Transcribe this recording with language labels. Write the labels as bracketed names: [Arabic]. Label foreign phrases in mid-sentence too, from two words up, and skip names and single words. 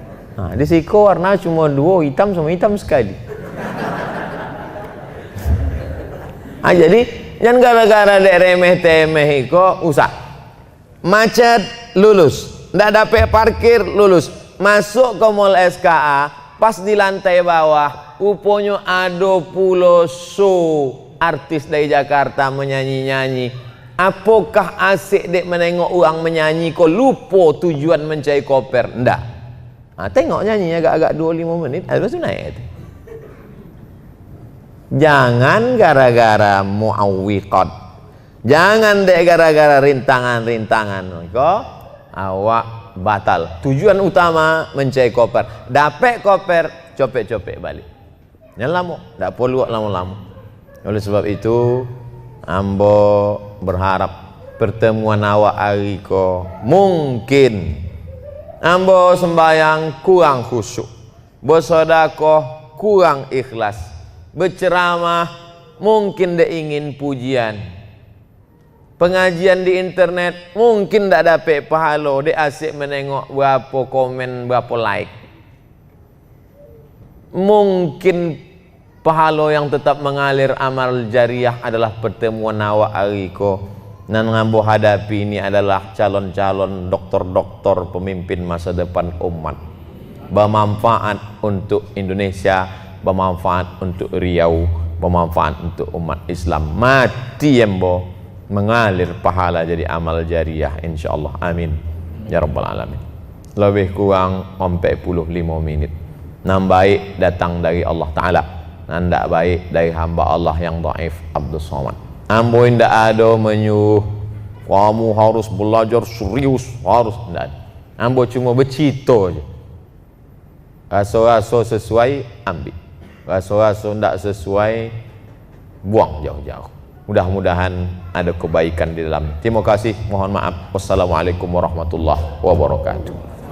[Indonesian] Nah, [Minangkabau] di siko [Indonesian] warna cuma dua, hitam sama hitam sekali. Jadi jangan gara-gara dek remeh temeh iko usah macet lulus, ndak dapet parkir lulus, masuk ke mall SKA pas di lantai bawah uponyo ada pulo show artis dari Jakarta menyanyi-nyanyi. Apakah asik dek menengok orang menyanyi kok lupa tujuan mencari koper? Ndak. Nah, tengok nyanyi agak-agak 25 menit habis itu naik. Jangan gara-gara muawwiqat, jangan dek gara-gara rintangan-rintangan kok awak batal. Tujuan utama mencari koper, dapat koper copek-copek balik. Jangan lama, tak perlu lama-lama. Oleh sebab itu ambo berharap pertemuan awak [Minangkabau] hari ko [Indonesian] mungkin ambo sembayang kurang khusyuk, bersedekah kurang ikhlas, berceramah mungkin dia ingin pujian, pengajian di internet mungkin tak dapat pahala, dia asyik menengok berapa komen, berapa like. Mungkin pahala yang tetap mengalir amal jariah adalah pertemuan awak [Minangkabau] hari ko. Nan ngambo [Indonesian] hadapi ini adalah calon-calon doktor-doktor pemimpin masa depan umat, bermanfaat untuk Indonesia, bermanfaat untuk Riau, bermanfaat untuk umat Islam. Mati embo mengalir pahala jadi amal jariah insyaallah. [Arabic] آمين يا رب العالمين. [Indonesian] Lebih kurang 45 menit. Nam baik datang dari Allah Ta'ala, nanda baik dari hamba Allah yang dhaif Abdus Somad. [Minangkabau] Ambo indak [Indonesian] ada menyuruh kamu harus belajar serius, harus ndak. Ambo cuma bercito aja. [Minangkabau] Raso-raso sesuai ambil, raso-raso ndak sesuai buang jauh-jauh. [Indonesian] Mudah-mudahan ada kebaikan di dalam. Terima kasih, mohon maaf. [Arabic] والسلام عليكم ورحمة الله وبركاته.